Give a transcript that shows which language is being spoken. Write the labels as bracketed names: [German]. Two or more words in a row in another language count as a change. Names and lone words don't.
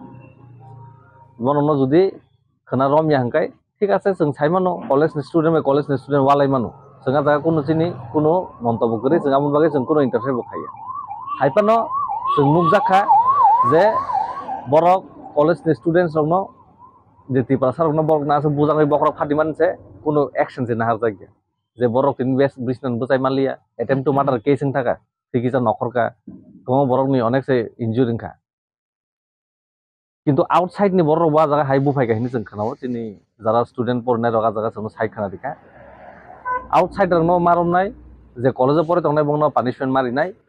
[Kok Borok] बननो जुदि खोना रमिया हंकाय [Bangla] ঠিক আছে [Kok Borok] जों साइमानो [English] college student [Kok Borok] वालाय मानो जोंहा जागा कोनो चिनि कोनो मन्तब्य करि जों आमन बागै जों कोनो इंटरफेयर बखाया हाइपानो जों नुजाखा जे बरक [English] college students [Kok Borok] रंनो जे तिप्रासार रंनो बरक नासो बुजाङै बखरक फादिमान से कोनो एक्शन से नाहार जागिया जे बरक तिन वेस्ट ब्रिजनन बुजाय मालिया [English] attempt to murder case [Kok Borok] इन थाका थिकिसा नखरका गोबां बरकनि अनेक से इंजुरी खा किन्तु आउटसाइड नि बरक बा जागा हाय बुफायगा हिनि जों खोनाव दिनै जारा स्टूडेंट परनाय रगा जागा जों साइ खोना दिखा आउटसाइड रंनो मारमनाय जे कलेज परे तंनाय बंनो पनिशमेंट मारिनाय